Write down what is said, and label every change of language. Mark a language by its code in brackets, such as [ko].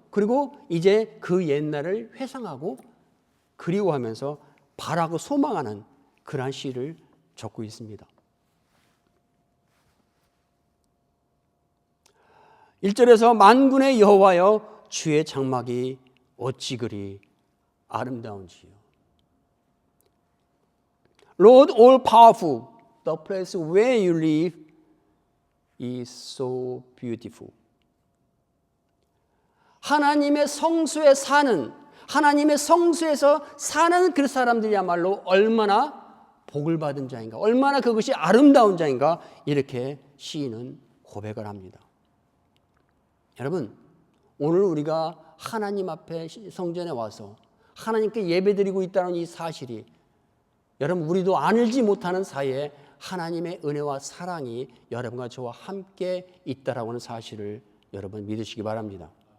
[ko] 그리고 이제 그 옛날을 회상하고 그리워하면서 바라고 소망하는 그러한 시를 적고 있습니다. 1절에서 만군의 여호와여 주의 장막이 어찌 그리 아름다운지요. [en] Lord all powerful, the place where you live is so beautiful. [ko] 하나님의 성소에 사는, 하나님의 성소에서 사는 그 사람들이야말로 얼마나 복을 받은 자인가, 얼마나 그것이 아름다운 자인가, 이렇게 시인은 고백을 합니다. 여러분, 오늘 우리가 하나님 앞에 성전에 와서 하나님께 예배드리고 있다는 이 사실이, 여러분 우리도 알지 못하는 사이에 하나님의 은혜와 사랑이 여러분과 저와 함께 있다라고 하는 사실을 여러분 믿으시기 바랍니다.